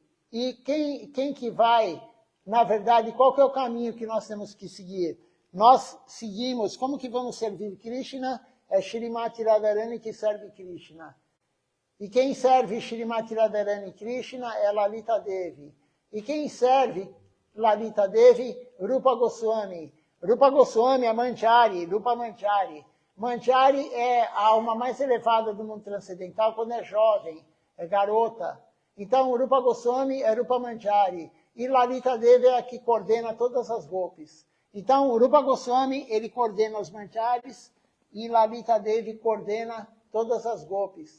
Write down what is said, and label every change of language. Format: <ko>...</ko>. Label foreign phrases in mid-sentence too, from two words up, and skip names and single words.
<pt>E quem que vai, na verdade, qual que é o caminho que nós temos que seguir? Nós seguimos, como que vamos servir Krishna? É Shrimati Radharani que serve Krishna. E quem serve Shrimati Radharani Krishna é Lalita Devi. E quem serve Lalita Devi? Rupa Goswami. Rupa Goswami é Manjari, Rupa Manjari. Manjari é a alma mais elevada do mundo transcendental quando é jovem, é garota. Então, Rupa Goswami é Rupa Manjari. E Lalita Devi é a que coordena todas as gopis. Então, Rupa Goswami, ele coordena os Manjaris e Lalita Devi coordena todas as gopis.</pt>